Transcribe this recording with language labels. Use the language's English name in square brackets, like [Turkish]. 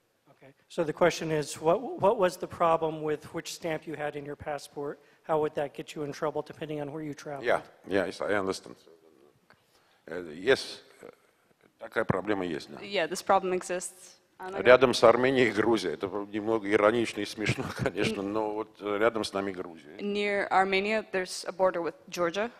[English] Okay, so the question is, what was the problem with which stamp you had in your passport? How would that get you in trouble depending on where you traveled? Yeah, yes, I understand. [Russian] Yes, такая проблема есть. [English] Yeah, this problem exists. [Russian] Рядом с Арменией и Грузией. Это немного иронично и смешно, конечно, но вот рядом с нами Грузия. [English] Near Armenia, there's a border with Georgia.